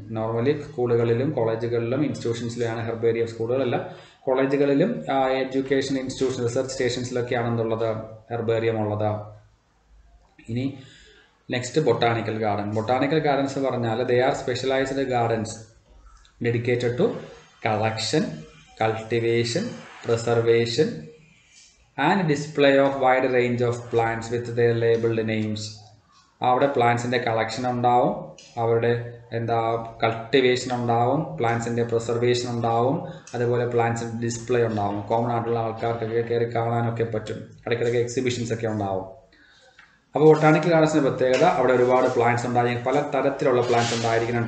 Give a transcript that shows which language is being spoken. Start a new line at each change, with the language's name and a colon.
Malayalam: Normally സ്കൂളുകളിലും കോളേജുകളിലും ഇൻസ്റ്റിറ്റ്യൂഷൻസിലാണ് herbarium. സ്കൂളുകളല്ല, കോളേജുകളിലും എഡ്യൂക്കേഷൻ ഇൻസ്റ്റിറ്റ്യൂഷൻ റിസർച്ച് സ്റ്റേഷൻസിലൊക്കെയാണെന്നുള്ളത് ഹെർബേറിയം ഉള്ളത്. ഇനി next botanical garden. Botanical gardens പറഞ്ഞാൽ
English: They are specialised gardens dedicated to collection, cultivation, preservation, and display of wide range of plants with their labeled names.
Malayalam: അവിടെ പ്ലാന്റ്സിൻ്റെ collection ഉണ്ടാവും, അവരുടെ cultivation ഉണ്ടാവും, പ്ലാന്റ്സിൻ്റെ preservation ഉണ്ടാവും, അതുപോലെ പ്ലാന്റ്സിൻ്റെ display ഉണ്ടാവും. കോമൺ ആയിട്ടുള്ള ആൾക്കാർക്കൊക്കെ കയറി കാണാനൊക്കെ പറ്റും. ഇടയ്ക്കിടയ്ക്ക് എക്സിബിഷൻസ് ഒക്കെ ഉണ്ടാവും. അപ്പോൾ ബൊട്ടാണിക്കൽ ഗാർഡൻസിൻ്റെ പ്രത്യേകത അവിടെ ഒരുപാട് പ്ലാന്റ്സ് ഉണ്ടായിരിക്കും. പല തരത്തിലുള്ള പ്ലാന്റ്സ് ഉണ്ടായിരിക്കണം.